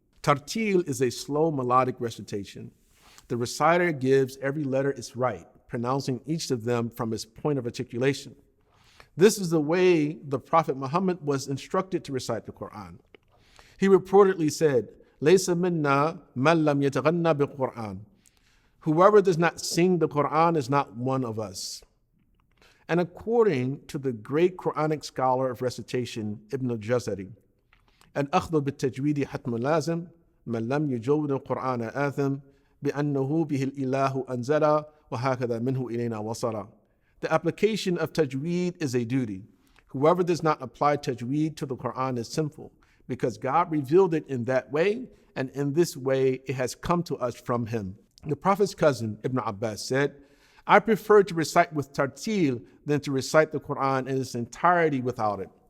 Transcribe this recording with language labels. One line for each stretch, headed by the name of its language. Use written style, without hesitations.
English: Tartil is a slow melodic recitation. The reciter gives every letter its right, pronouncing each of them from its point of articulation. This is the way the Prophet Muhammad was instructed to recite the Qur'an. He reportedly said,
Arabic: Laysa minna man lam yataghanna bil Qur'an.
English: Whoever does not sing the Qur'an is not one of us. And according to the great Quranic scholar of recitation, Ibn al-Jazari,
Arabic: الأخذ بالتجويد حتم لازم من لم يجود القرآن آثم بأنه به الإله أنزل وهكذا منه إلينا وصل.
English: The application of Tajweed is a duty. Whoever does not apply Tajweed to the Quran is sinful, because God revealed it in that way, and in this way it has come to us from Him. The Prophet's cousin, Ibn Abbas, said, I prefer to recite with Tartil than to recite the Quran in its entirety without it.